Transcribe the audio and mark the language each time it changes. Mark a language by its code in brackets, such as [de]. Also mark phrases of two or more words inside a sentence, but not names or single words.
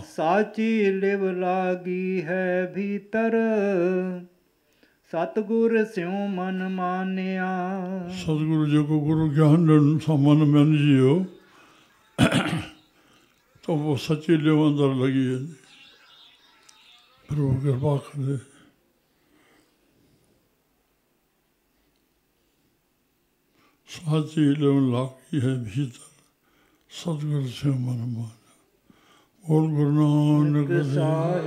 [pa] ਸਾਚੀ ਲਿਵ ਲਾਗੀ ਹੈ ਭੀਤਰਿ ਸਤਿਗੁਰ ਸਿਉ ਮਨੁ ਮਾਨਿਆ [sd] सतगुरु जेको गुरु ज्ञान ॾियनि सां मन मञिजी वियो त पोइ सची लिव अंदरि लॻी वेंदी प्रभु कृपा करे [hi] साची लिव लागी है भीतर सतगुरु से मन माना [sd] बोल गुरु नानक